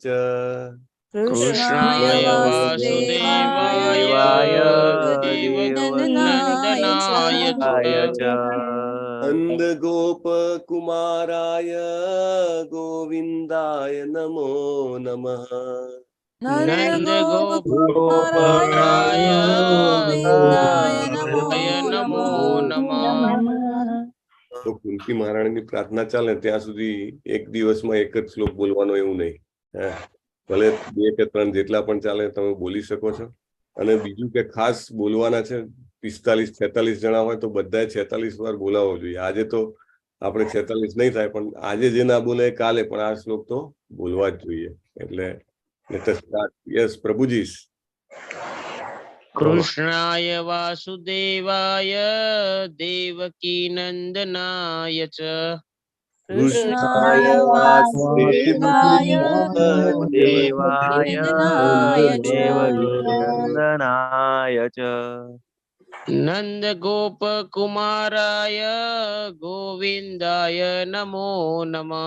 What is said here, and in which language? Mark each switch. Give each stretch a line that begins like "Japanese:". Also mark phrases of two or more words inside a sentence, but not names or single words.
Sanskrit: कृष्णाय वासुदेवाय देवकीनन्दनाय च नंद गोप कुमाराय गोविंदाय नमो नमः नंद गोप कुमाराय गोविंदाय नमो नमः
Gujarati: તો કુંતી મહારાણીની પ્રાર્થના ચાલે ત્યાં સુધી એક દિવસમાં એક જ શ્લોક બોલવાનો એવું નહીં. ભલે 2 કે 3 જેટલા પણ ચાલે તમે બોલી શકો છો. અને બીજું કે ખાસ બોલવાના છે 45-46 જણા હોય તો બધાએ 46 વાર બોલાવવો જોઈએ. આજે તો આપણે 46 નહીં થાય પણ આજે જે ના બોલે કાલે પણ આ શ્લોક તો બોલવા જ જોઈએ. એટલે યસ પ્રભુજી.
Sanskrit: कृष्णाय वासुदेवाय देवकी नंदनाय च कृष्णाय वासुदेवाय देवकीनन्दनाय च नंद गोप कुमाराय गोविंदाय नमो नमः